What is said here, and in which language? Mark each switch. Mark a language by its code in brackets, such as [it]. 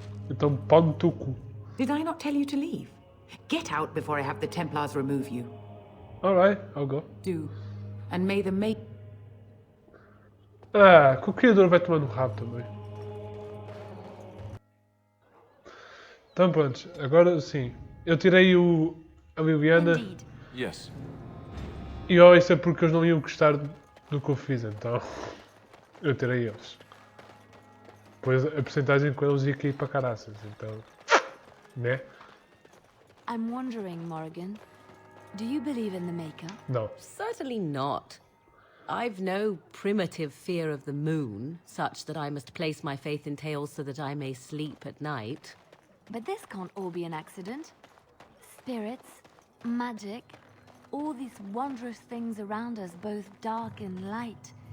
[pt] Então pau no teu cu. [en] Did I not tell you to leave? Get out before I have the Templars remove you. Alright, I'll go. Do. And may the make... [pt] Ah, que o Criador vai tomar no rabo também. Então pronto, agora sim. Eu tirei a Liliana. [en] Yes. [pt] E isso é porque eles não iam gostar do que eu fiz, então eu tirei eles. Pois a porcentagem com eles ia cair para caraças, então, né? [en] I'm wondering, Morrigan, do you believe in the Maker? No. Certainly not. I've no primitive fear of the moon, such that I must place my faith in tales so that I may sleep at night. But this can't all be an accident. Spirits, magic, all these wondrous things around us, both dark and light.